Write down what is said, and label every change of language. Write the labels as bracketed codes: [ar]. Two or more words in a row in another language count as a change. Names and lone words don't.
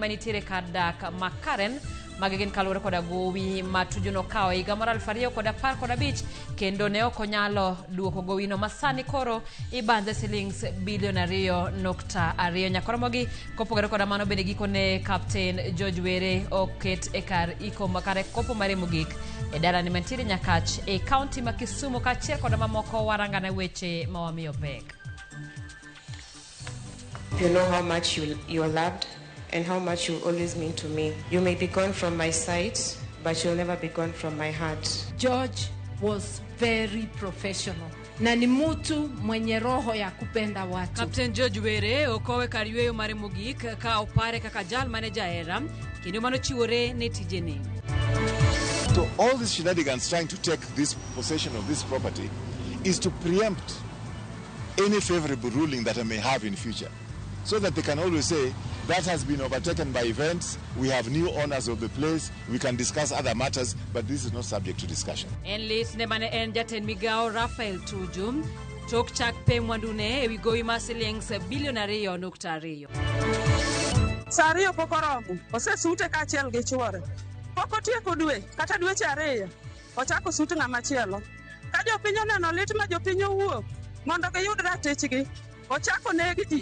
[luo] manitiere kar dak makaren magigin kalure kod gowi matuju nokawo higa mar 2015 kendo ne ok onyalo duoko gowino masani koro ibandhe silings bilion 2.2 nyakoromogi kopogore kod mano bende gikone Captain George Were oket e kar iko makare kopo mare mogik e dalane mantiere Nyakach e kaunti ma Kisumu kaachiel kod mamoko warangane weche mawamiyo pek. [en] You know how much you're loved and how much you always mean to me. You may be gone from my sight, but you'll never be gone from my heart. George was very professional. [sw] Na ni mtu mwenye roho ya kupenda watu. [luo] Captain George Were okowe kar yweyo mare mogik ka opare kaka jal manager era kendo mano chiwore ne tijene. [en] So all these shenanigans trying to take this possession of this property is to preempt any favorable ruling that I may have in future, so that they can always say that has been overtaken by events, we have new owners of the place, we can discuss other matters, but this is not subject to discussion. [luo] En lit ne mane en jaten migao Rafael Tuju tok chak pe mwandune ewi gowi ma silings bilion 2.2. Sario pokoromo osesute kaachiel gi chuore pok otieko dwe kata dweche 2 ochako sute ng'ama chielo ka jopiny oneno lit ma jopiny owuok mondo giyud ratichgi ochako negi